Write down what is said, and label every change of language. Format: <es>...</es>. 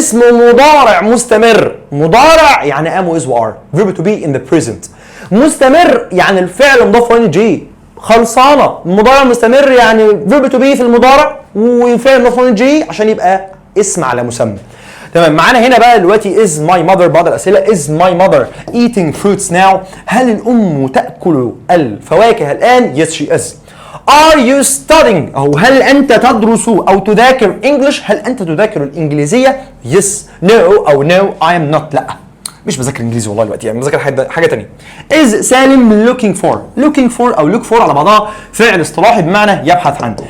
<ar>اسم مضارع مستمر، مضارع يعني ام واز وار،</ar> <en>verb to be in the present.</en> <ar>مستمر يعني الفعل مضاف له ان جي، خلصانه. مضارع مستمر يعني</ar> <en>verb to be</en> <ar>في المضارع وفعل مضاف له ان جي عشان يبقى اسم على مسمى. تمام. معانا هنا بقى دلوقتي</ar> <en>is my mother، بعض الاسئله is my mother eating fruits now؟</en> <ar>هل الام تاكل الفواكه الان؟</ar> <en>yes she is. are you studying</en> <ar>او هل انت تدرس او تذاكر</ar> <en>English؟</en> <ar>هل انت تذاكر الانجليزيه؟</ar> <en>yes no او no I am not.</en> <ar>لا مش بذاكر انجليزي والله دلوقتي، يعني بذاكر حاجه ثانيه. is سالم looking for او</ar> <en>look for</en> <ar>على بعضها فعل اصطلاحي بمعنى يبحث عن.</ar>